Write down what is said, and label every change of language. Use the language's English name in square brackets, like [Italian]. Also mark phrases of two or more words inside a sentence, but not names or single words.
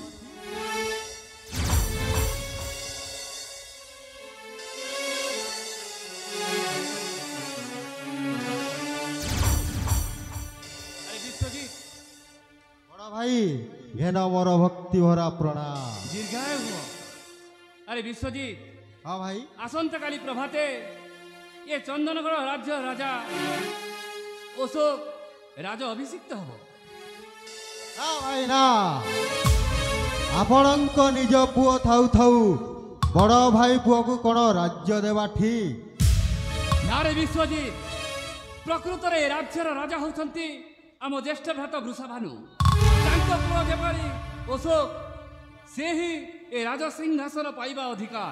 [Odia] ବଡ଼ ଭାଇ ଘେନ ମୋର ଭକ୍ତି ଭରା ପ୍ରଣାମ ଦୀର୍ଘାୟୁ ହୁଅ ଆରେ ବିଶ୍ୱଜିତ୍ ହଁ ଭାଇ ଆସନ୍ତାକାଲି ପ୍ରଭାତେ ଏ ଚନ୍ଦନଗଡ଼ ରାଜ୍ୟ ରାଜା ଅଶୋକ ରାଜ ଅଭିଷିକ୍ତ ହେବ ନା ଭାଇ ନା ଆପଣଙ୍କ ନିଜ ପୁଅ ଥାଉ ଥାଉ ବଡ଼ ଭାଇ ପୁଅକୁ କ'ଣ ରାଜ୍ୟ ଦେବା ଠିକ୍? ନାରେ ବିଶ୍ୱଜିତ, ପ୍ରକୃତରେ ଏ ରାଜ୍ୟର ରାଜା ହେଉଛନ୍ତି ଆମ ଜ୍ୟେଷ୍ଠ ଭ୍ରାତ ବୃଷଭାନୁ। ତାଙ୍କ ପୁଅ ଯେପରି ଅଶୋକ, ସେ ହିଁ ଏ ରାଜସିଂହାସନ ପାଇବା ଅଧିକାର।